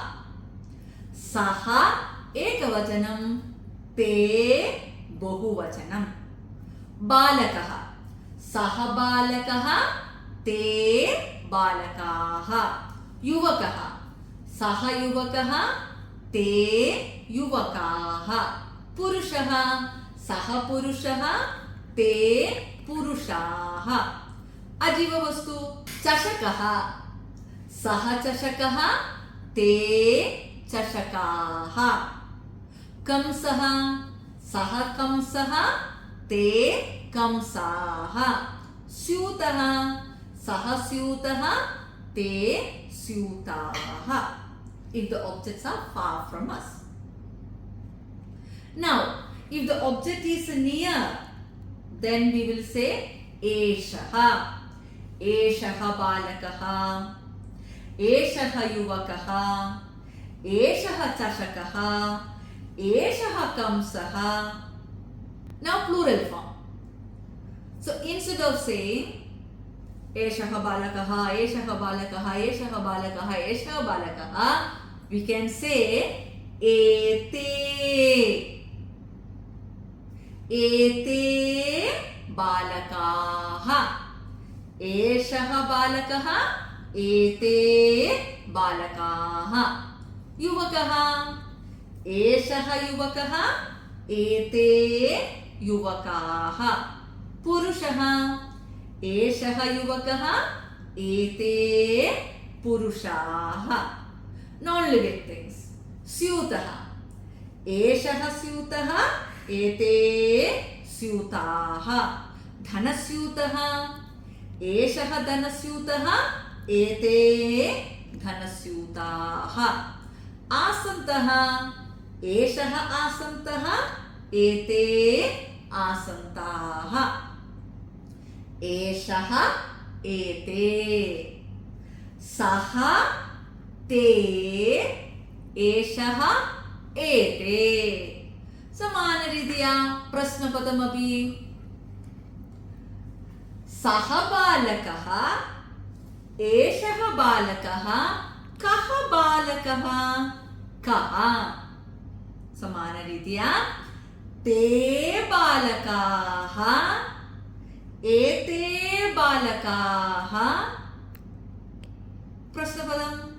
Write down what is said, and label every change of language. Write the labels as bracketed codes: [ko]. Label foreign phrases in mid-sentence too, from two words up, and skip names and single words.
[sa] सः एकवचनम्, ते बहुवचनम्. बालकः, सः बालकः, ते बालकः. युवकः, सः युवकः, ते युवकः. पुरुषः, सः पुरुषः, ते पुरुषः. अजीव वस्तु चषकः, सः चषकः, ते चषकः. कंसः, सः कंसः, ते कंसः. स्यूतः, सः स्यूतः, ते स्यूतः. [en] If the objects are far from us. Now, if the object is near, then we will say Eshaha. [sa] एषः बालकः। एषः युवकः. एषः चषकः। एषः कंसः. [en] Now plural form. So instead of saying [sa] एषः बालकः, एषः बालकः, एषः बालकः, एषः बालकः, [en] we can say Ete. [sa] एते बालकः. एषः बालकः। एते बालकः. युवकः। एषः युवकः. एते युवकः. पुरुषः। एषः युवकः. एते पुरुषः. [en] Non-living things. [sa] स्यूतः। एषः स्यूतः. एते स्यूतः. धनस्यूतः। एषः धनस्यूतः. एते धनस्यूतः. असन्तः। एषः असन्तः. एते असन्तः. एषः एते. सः ते एषः एते समानरीत्या प्रश्नपदमपि सः बालकः एषः बालकः कः बालकः कः समानरीत्या ते बालकाः एते बालकाः प्रश्नपदं